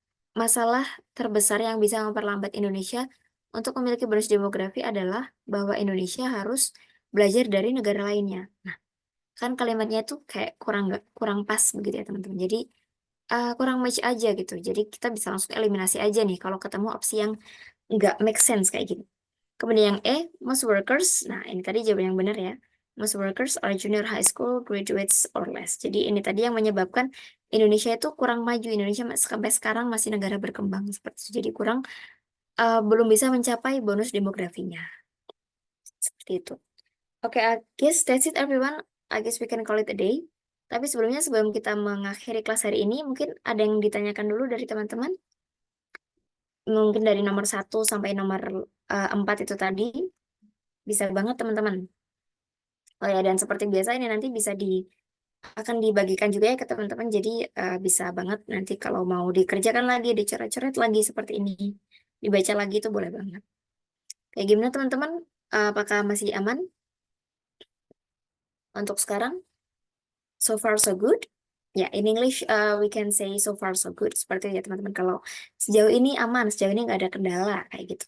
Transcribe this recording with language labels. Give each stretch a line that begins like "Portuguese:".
Indonesian: Masalah terbesar yang bisa memperlambat Indonesia untuk memiliki bonus demografi adalah bahwa Indonesia harus belajar dari negara lainnya. Nah, kan kalimatnya itu kayak kurang pas begitu ya teman-teman. Jadi kurang match aja gitu. Jadi kita bisa langsung eliminasi aja nih kalau ketemu opsi yang nggak make sense kayak gini. Kemudian yang E,
English: most workers.
Indonesian: Nah, ini tadi jawaban yang benar ya.
English: Most workers are junior high school graduates or less.
Indonesian: Jadi ini tadi yang menyebabkan Indonesia itu kurang maju. Indonesia sampai sekarang masih negara berkembang seperti itu. Jadi belum bisa mencapai bonus demografinya. Seperti itu.
English: Oke, I guess that's it everyone. I guess we can call it a day.
Indonesian: Tapi sebelum kita mengakhiri kelas hari ini, mungkin ada yang ditanyakan dulu dari teman-teman. Mungkin dari nomor 1 sampai nomor 4 itu tadi. Bisa banget teman-teman. Oh ya, dan seperti biasa ini nanti akan dibagikan juga ya ke teman-teman. Jadi bisa banget nanti kalau mau dikerjakan lagi, dicoret-coret lagi seperti ini. Dibaca lagi itu boleh banget. Kayak gimana teman-teman? Apakah masih aman untuk sekarang?
English: So far so good? Ya, in English we can say so far so good.
Indonesian: Seperti itu ya teman-teman. Kalau sejauh ini aman, sejauh ini nggak ada kendala kayak gitu.